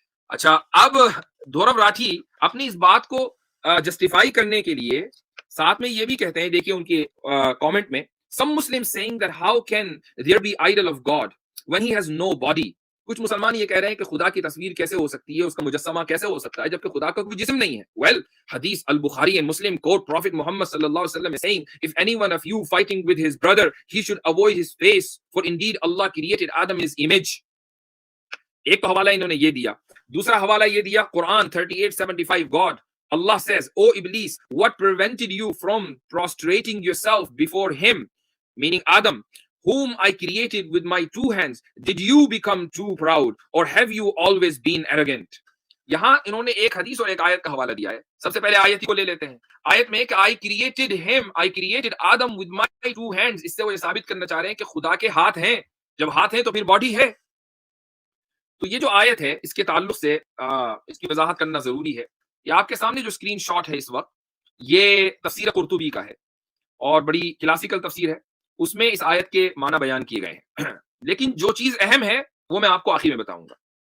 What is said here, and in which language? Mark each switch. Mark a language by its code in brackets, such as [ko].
[ur] اچھا, اب دھورو راٹھی اپنی اس بات کو جسٹیفائی کرنے کے لیے ساتھ میں یہ بھی کہتے ہیں, دیکھیے ان کے کامنٹ میں, [en] some Muslims saying that how can there be idol of God when he has no body. [ur] کچھ مسلمان یہ کہہ رہے ہیں کہ خدا کی تصویر کیسے ہو سکتی ہے, اس کا مجسمہ کیسے ہو سکتا ہے جبکہ خدا کا کوئی جسم نہیں ہے. [en] Well, حدیث البخاری and Muslim quote Prophet Muhammad sallallahu alaihi wasallam is saying, if any one of you fighting with his brother, he should avoid his face, for indeed Allah created Adam in his image. [ur] ایک تو حوالہ انہوں نے یہ دیا. دوسرا حوالہ یہ دیا [en] قرآن 38:75, God Allah says, O Iblis, what prevented you from prostrating yourself before him, meaning Adam, whom I created with my two hands? Did you become too proud, or have you always been arrogant? [ur] یہاں انہوں نے ایک حدیث اور ایک آیت کا حوالہ دیا ہے. سب سے پہلے آیت کو لے لیتے ہیں. آیت میں کہ [en] I created him, I created Adam with my two hands. [ur] اس سے وہ یہ ثابت کرنا چاہ رہے ہیں کہ خدا کے ہاتھ ہیں. جب ہاتھ ہیں تو پھر باڈی ہے. تو یہ جو آیت ہے اس کے تعلق سے اس کی وضاحت کرنا ضروری ہے. یہ آپ کے سامنے جو اسکرین شاٹ ہے اس وقت, یہ تفسیر قرطبی کا ہے اور بڑی کلاسیکل تفسیر ہے. اس میں اس آیت کے معنی بیان کیے گئے ہیں, لیکن جو چیز اہم ہے وہ میں آپ کو آخر میں بتاؤں گا.